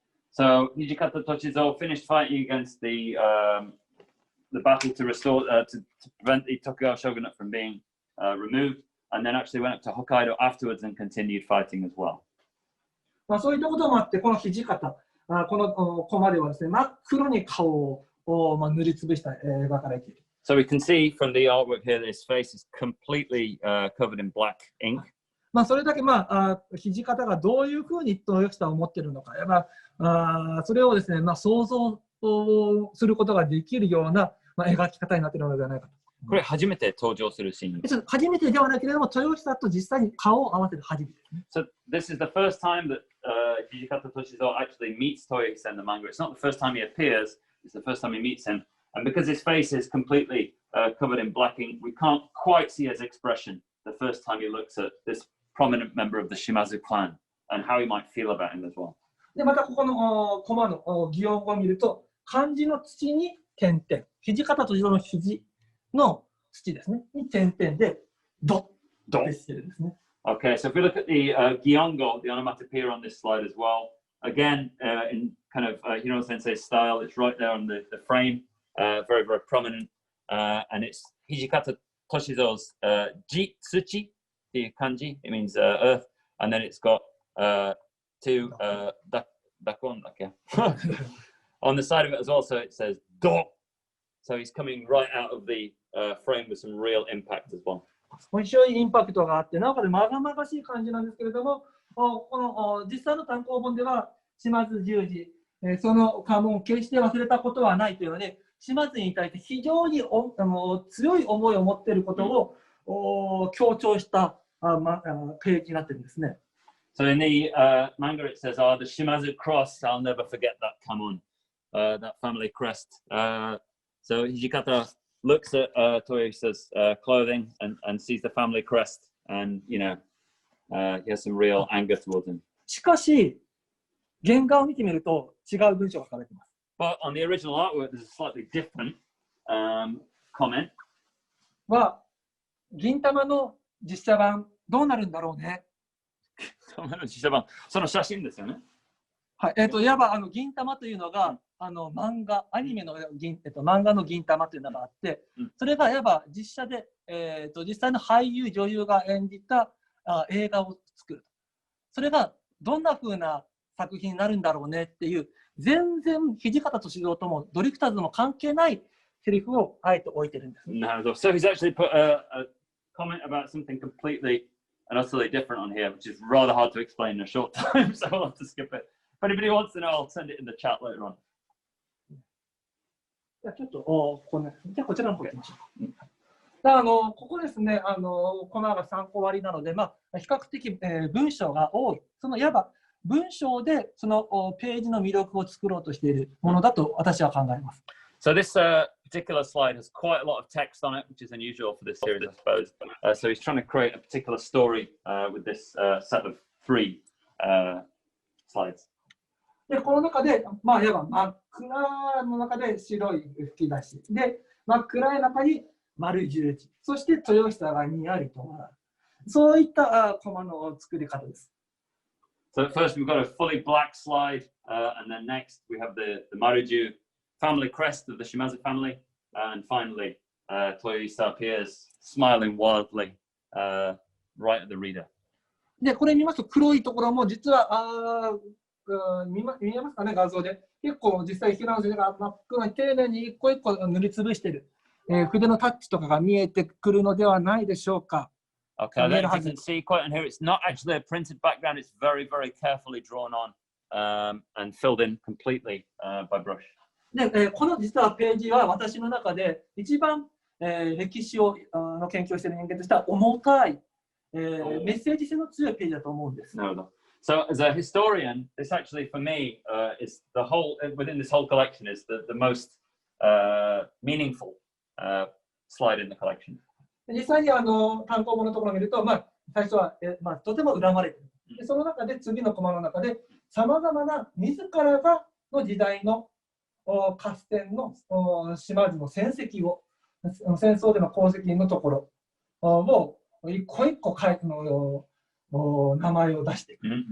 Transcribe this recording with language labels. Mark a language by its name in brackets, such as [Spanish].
[English] So Hijikata Toshizo finished fighting against the battle to restore to prevent the Tokugawa shogunate from being removed. And then actually went up to Hokkaido afterwards and continued fighting as well. [Japanese] そういったこともあって、この土方、このコマではですね、真っ黒に顔を塗りつぶした描かれている。 [English] So we can see from the artwork here that his face is completely covered in black ink. [Japanese] それだけ土方がどういうふうに豊久を持っているのか、それをですね、想像することができるような描き方になっているのではないかと。これ初めて登場するシーン。初めてではないけれども、豊久と実際に顔を合わせる初めてですね。 [English] So this is the first time that Hijikata Toshizo actually meets Toyohisa in the manga. It's not the first time he appears, it's the first time he meets him. And because his face is completely covered in black ink, we can't quite see his expression the first time he looks at this prominent member of the Shimazu clan and how he might feel about him as well. [Japanese] で、またここのコマの擬音語を見ると、漢字の土に点々、土方との土の土ですね、に点々で、ドッですね。 [English] Okay, so if we look at the Giongo, the onomatopoeia on this slide as well, again, in kind of Hirano Sensei's style, it's right there on the frame, very, very prominent. And it's Hijikata Toshizo's Ji Tsuchi, the kanji, it means earth. And then it's got two dakon, okay. On the side of it as well, so it says Do. So he's coming right out of the frame with some real impact as well. [Japanese] 非常にインパクトがあって、なおかつまがまがしい感じなんですけれども、この実際の単行本では島津十二、その家紋を決して忘れたことはないというので、島津に対して非常に強い思いを持っていることを強調したページになっているんですね。 [English] So in the manga it says, "Oh, the Shimazu cross, I'll never forget that kamon, that family crest." So Hijikata looks at Toyohisa's clothing and sees the family crest, and he has some real anger towards him. [Japanese] しかし、原画を見てみると違う文章が書かれています。 [English] But on the original artwork, there's a slightly different comment. [Japanese] 銀玉の実写版どうなるんだろうね。その写真ですよね。はい、いわば銀玉というのが、漫画、アニメの漫画の銀玉というのがあって、それがいわば実写で、実際の俳優、女優が演じた映画を作る。それがどんな風な作品になるんだろうねっていう、全然土方歳三ともドリフターズも関係ないセリフをあえて置いてるんです。なるほど。 [English] So he's actually put a comment about something completely and utterly different on here, which is rather hard to explain in a short time, so I'll have to skip it. If anybody wants to know, I'll send it in the chat later on. [Japanese] じゃあちょっとじゃあこちらの方行きましょう。ここですね、この参考割りなので、比較的、文章が多い。そのいわば文章でそのページの魅力を作ろうとしているものだと私は考えます。 [English] So this particular slide has quite a lot of text on it, which is unusual for this series, I suppose. So he's trying to create a particular story with this set of 3 slides. [Japanese] で、この中で、いわば真っ暗の中で白い吹き出し。で、真っ暗い中に丸十字。そして豊久がにやりと笑う。そういったコマの作り方です。 [English] So first we've got a fully black slide, and then next we have the Maruju family crest of the Shimazu family, and finally Toyohisa appears smiling wildly right at the reader. [Japanese] で、これ見ますと黒いところも実は見えますかね、画像で。結構実際平野先生が真っ黒に丁寧に一個一個塗りつぶしている、筆のタッチとかが見えてくるのではないでしょうか。 [English] Okay, I don't know if you can see quite on here. It's not actually a printed background. It's very, very carefully drawn on and filled in completely by brush. [Japanese] で、この実はページは私の中で一番、歴史をの研究をしている人間としては重たい、メッセージ性の強いページだと思うんです。なるほど。 [English] So as a historian, this actually for me is the whole within this whole collection is the most meaningful slide in the collection. [Japanese] 実際に単行本のところを見ると、最初は、とても恨まれている。でその中で次のコマの中でさまざまな自らがの時代の合戦の島津の戦績を戦争での功績のところを一個一個書いて名前を出していく。